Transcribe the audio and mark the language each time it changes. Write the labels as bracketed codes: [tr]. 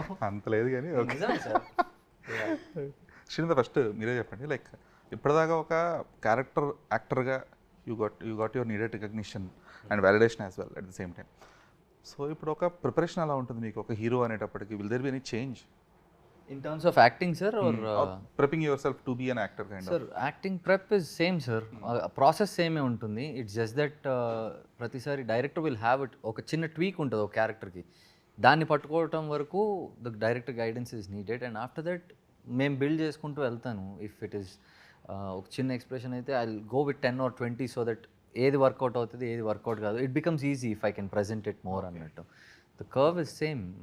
[te] అంత లేదు కానీ ఓకే. నిజమే సార్. [en] Srinath, first [te] మీరే చెప్పండి, [en] like [te] ఇప్పటిదాకా ఒక క్యారెక్టర్ యాక్టర్గా [en] You got your needed recognition and validation as well at the same time. [te] So ఇప్పుడు ఒక ప్రిపరేషన్ ఎలా ఉంటుంది మీకు ఒక హీరో అనేటప్పటికి? [en] Will there be any change In terms of acting, sir, or prepping yourself to be an actor kind sir, acting prep is same, sir. Process same [te] ఏ ఉంటుంది. [en] It's just that [te] ప్రతిసారి [en] director will have it, [te] ఒక చిన్న tweak ఉంటుంది ఒక క్యారెక్టర్కి, దాన్ని పట్టుకోవటం వరకు [en] The director guidance is needed. And after that [te] మేము బిల్డ్ చేసుకుంటూ వెళ్తాను. [en] if it is [te] ఒక చిన్న ఎక్స్ప్రెషన్ అయితే [en] I will go with 10 or 20 so that [te] ఏది వర్కౌట్ అవుతుంది ఏది వర్కౌట్ కాదు, [en] it becomes easy if I can present it more [te] అన్నట్టు. [en] The curve is same.